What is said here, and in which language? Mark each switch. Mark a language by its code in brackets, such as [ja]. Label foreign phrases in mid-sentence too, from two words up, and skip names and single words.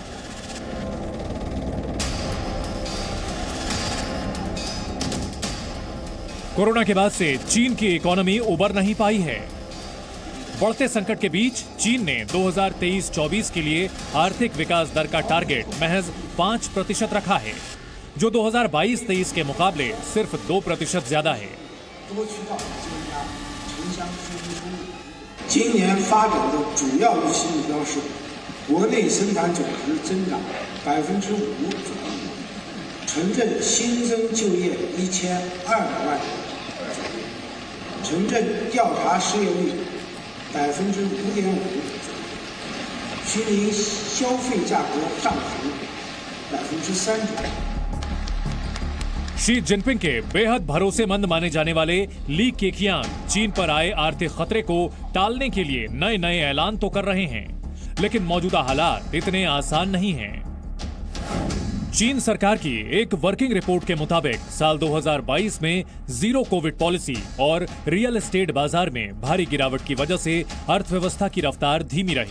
[hi] कोरोना के बाद से चीन की इकोनॉमी उबर नहीं पाई है। बढ़ते संकट के बीच चीन ने 2023-24 के लिए आर्थिक विकास दर का टारगेट महज 5% रखा है, जो 2022-23 के मुकाबले सिर्फ 2% ज्यादा है। [zh] 今年发展的主要预期目标是国内生产总值增长5%左右，城镇新增就业1200万人，城镇调查失业率5.5%，居民消费价格上浮3%左右。 [hi] शी जिनपिंग के बेहद भरोसेमंद माने जाने वाले ली केकियांग चीन पर आए आर्थिक खतरे को टालने के लिए नए नए ऐलान तो कर रहे हैं, लेकिन मौजूदा हालात इतने आसान नहीं हैं। चीन सरकार की एक [en] working report [hi] के मुताबिक साल 2022 में [en] zero covid policy [hi] और [en] real estate [hi] बाजार में भारी गिरावट की वजह से अर्थव्यवस्था की रफ्तार धीमी रही।